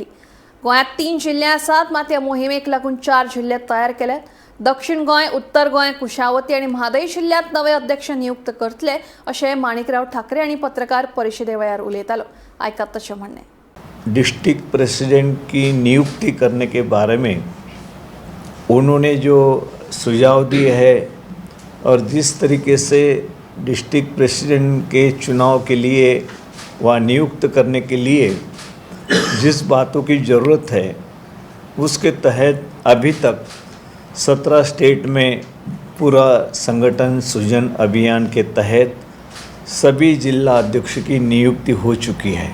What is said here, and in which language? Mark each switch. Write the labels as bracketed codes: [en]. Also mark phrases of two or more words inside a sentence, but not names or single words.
[kok] गोंयात 3 जिल्ले आसात, मात ह्या मोहिमेक लागून 4 जिल्ले तयार केल्यात। दक्षिण गोंय, उत्तर गोंय, कुशावती आनी म्हादय जिल्ल्यांत नवे अध्यक्ष नियुक्त करतले अशें माणिकराव ठाकरे हांणी पत्रकार परिशदे वेळार उलयतालो। आयकात ताचें म्हणणें। [en] district president [hi] की नियुक्ति करने के बारे में उन्होंने जो सुझाव दिए है और जिस तरीके से [en] district president [hi] के चुनाव के लिए व नियुक्त करने के लिए जिस बातों की ज़रूरत है उसके तहत अभी तक 17 स्टेट में पूरा संगठन सृजन अभियान के तहत सभी जिला अध्यक्ष की नियुक्ति हो चुकी है।